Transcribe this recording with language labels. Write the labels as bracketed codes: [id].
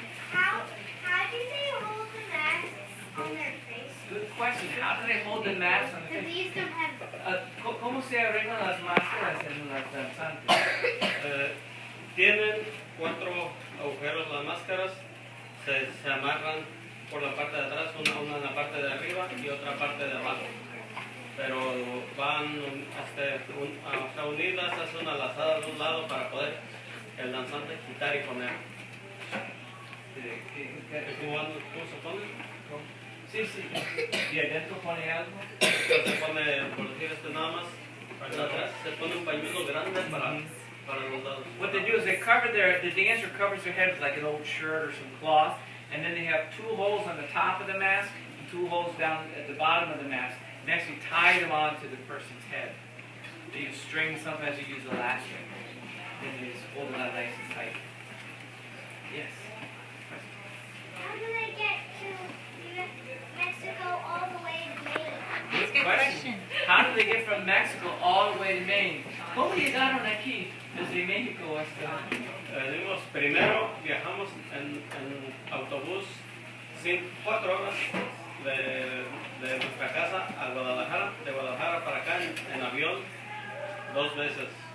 [en] How do they hold the masks on their face? Good question. How do they hold the masks on the Because face? these don't have... [es] ¿Cómo se arreglan las máscaras en las danzantes? Tienen 4 agujeros las máscaras, se amarran por la parte de atrás, una en la parte de arriba y otra parte de abajo. Pero van hasta unidas, hace una lazada de un lado para poder el danzante quitar y poner. ¿Cómo se pone? Sí, sí. ¿Y adentro pone algo? Se pone, por decir esto nada más, para atrás, se pone un pañuelo grande para los lados. [en] What they do is they cover the dancer covers their head with like an old shirt or some cloth, and then they have 2 holes on the top of the mask and 2 holes down at the bottom of the mask, and actually tie them onto the person's head. They use string, sometimes you use elastic, and you just hold it on nice and tight. Yes? How do they get to Mexico all the way to Maine? That's a good question. How do they get from Mexico all the way to Maine? [es] ¿Cómo llegaron aquí desde México hasta...? Primero viajamos en autobús 4 horas de nuestra casa a Guadalajara, de Guadalajara para acá en avión 2 veces.